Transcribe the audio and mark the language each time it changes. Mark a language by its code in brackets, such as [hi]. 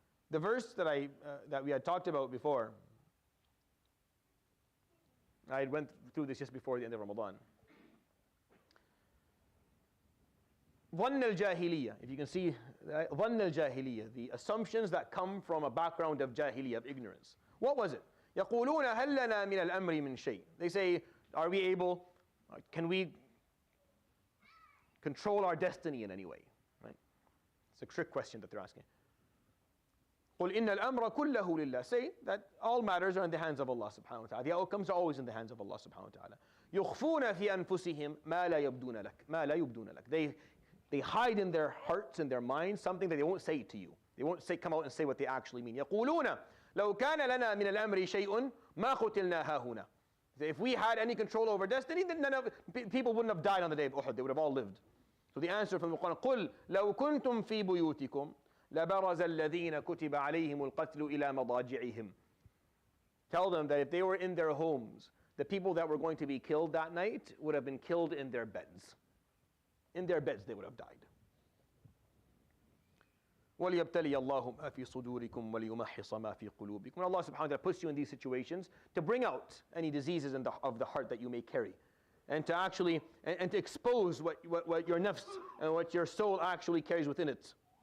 [en] The verse that we had talked about before, I went through this just before the end of Ramadan. [ar] ظن الجاهلية, [en] if you can see, ظن الجاهلية, the assumptions that come from a background of jahiliyyah, of ignorance. What was it? [ar] يقولون هل لنا من الأمر من شيء. [en] They say, are we able, can we control our destiny in any way? Right? It's a trick question that they're asking. [ar] قل إن الأمر كله لله. [en] Say that all matters are in the hands of Allah subhanahu wa ta'ala. The outcomes are always in the hands of Allah subhanahu wa ta'ala. [ar] يخفون في أنفسهم ما لا يبدون لك. ما لا يبدون لك. [en] They hide in their hearts and their minds something that they won't say to you. They won't come out and say what they actually mean. [ar] يقولون لو كان لنا من الأمر شيء ما قتلنا هاهنا. [en] If we had any control over destiny, then people wouldn't have died on the day of Uhud. They would have all lived. So the answer from the Quran, [ar] قل لو كنتم في بيوتكم لبرز الذين كتب عليهم القتل إلى مضاجعهم. [en] Tell them that if they were in their homes, the people that were going to be killed that night would have been killed in their beds. In their beds they would have died. [ar] وَلِيَبْتَلِيَ اللَّهُ مَا فِي صُدُورِكُمْ وَلِيُمَحِّصَ مَا فِي قُلُوبِكُمْ. [en] When Allah subhanahu wa ta'ala puts you in these situations to bring out any diseases of the heart that you may carry, and to actually, and to expose what your nafs and what your soul actually carries within it.